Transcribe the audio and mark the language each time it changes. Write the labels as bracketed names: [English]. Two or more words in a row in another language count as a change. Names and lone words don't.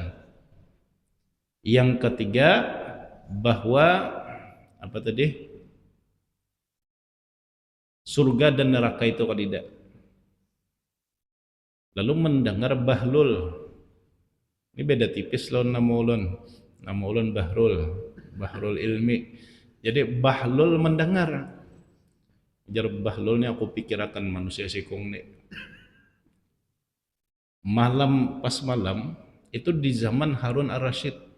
[Indonesian] Yang ketiga, bahwa apa tadi? Surga dan neraka itu tidak. Lalu mendengar bahlul. [Banjar] Ini beda tipis loh nama ulun. Nama ulun Bahrul ilmi. [Indonesian] Jadi bahlul mendengar. [Banjar] Jar bahlul ni aku pikirakan manusia sikung ni. [Indonesian] Pas malam itu di zaman Harun ar-Rasyid.